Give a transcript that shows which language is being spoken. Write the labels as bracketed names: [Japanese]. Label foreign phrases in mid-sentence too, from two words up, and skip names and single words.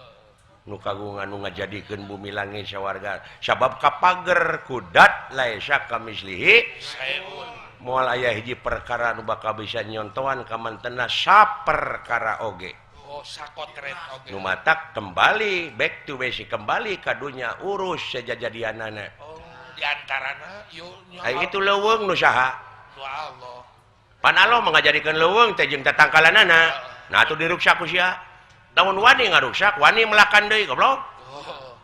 [Sundanese] Nu kagungan nu ngajadikeun bumi langit sawarga. Sabab kapager kudat [Arabic] ليس كمثله. [Sundanese] Saeun. Moal aya hiji perkara nu bakal bisa nyontohan ka mantenna saperkara oge. Oh, sakotret oge. Nu matak kembali [English] back to basic, [Sundanese] kembali kadunya urus sejajadianana. Oh, di antarana yuk Itu leuweung nu saha? Nu Allah. Pan Allah mengajadikeun leuweung teh jeung tatangkalanana. Nah atuh diruksak ku sia. Lamun wani ngaruksak, wani melakan deui goblok. Oh.